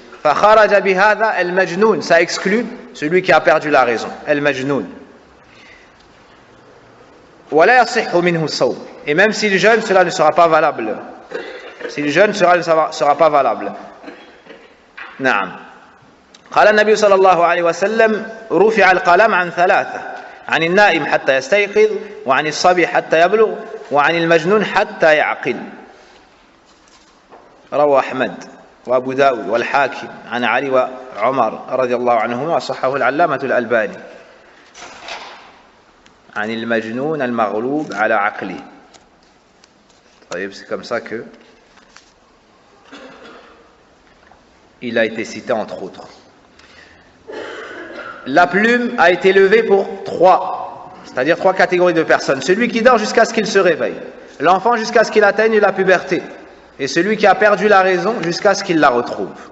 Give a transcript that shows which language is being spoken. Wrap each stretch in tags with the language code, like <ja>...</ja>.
<ar>فَخَرَجَ بِهَذَا</ar> <fr>al-majnoun, ça exclut celui qui a perdu la raison, al-majnoun.</fr> <ar>وَلَا يَصِحُّ مِنْهُ الصَّوْمُ,</ar> <fr>et même s'il jeûne, cela ne sera pas valable. S'il jeûne, cela ne sera pas valable.</fr> <ar>نعم. قال النبي صلى الله عليه وسلم رفع القلم عن 3: عن النائم حتى يستيقظ، وعن الصبي حتى يبلغ، وعن المجنون حتى يعقل. رواه أحمد وأبو داود والحاكم عن علي وعمر رضي الله عنهما، وصححه العلامة الألباني. عن المجنون المغلوب على عقله.</ar> <fr>طيب, c'est comme ça que il a été cité entre autres. La plume a été levée pour 3, c'est-à-dire 3 catégories de personnes. Celui qui dort jusqu'à ce qu'il se réveille, l'enfant jusqu'à ce qu'il atteigne la puberté, et celui qui a perdu la raison jusqu'à ce qu'il la retrouve.</fr>